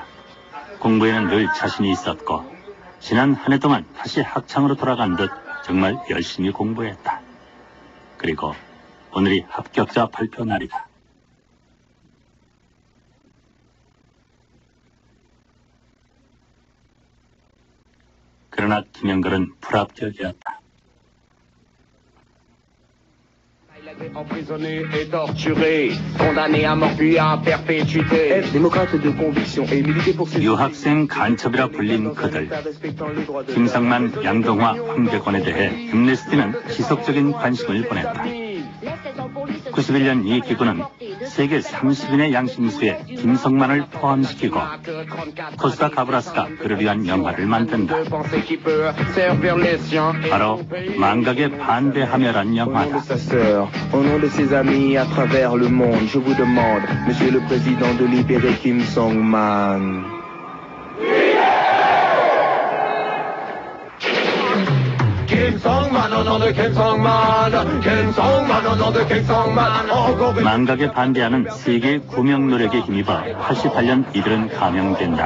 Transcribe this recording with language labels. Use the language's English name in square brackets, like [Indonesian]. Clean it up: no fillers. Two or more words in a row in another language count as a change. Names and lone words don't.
[Korean] 공부에는 늘 자신이 있었고 지난 한 해 동안 다시 학창으로 돌아간 듯 정말 열심히 공부했다. 그리고 오늘이 합격자 발표 날이다. 그러나 김영걸은 불합격이었다. [French] Emprisonné et torturé, condamné à mort puis à perpétuité. Être démocrate de conviction et militer pour ses [Korean] 유학생 간첩이라 불린 그들. 김성만, 양동화, 황백원에 대해 엠네스티는 지속적인 관심을 보냈다. 91년 이 기구는 세계 30인의 양심수에 김성만을 포함시키고 코스타 카브라스가 그를 위한 영화를 만든다. 바로 망각에 반대하며란 영화다. [French] Au nom de ses amis à travers le monde, je vous demande, Monsieur le Président, de libérer Kim Song-man. [Korean] 망각에 반대하는 세계의 구명 노력에 힘입어 88년 이들은 감형된다.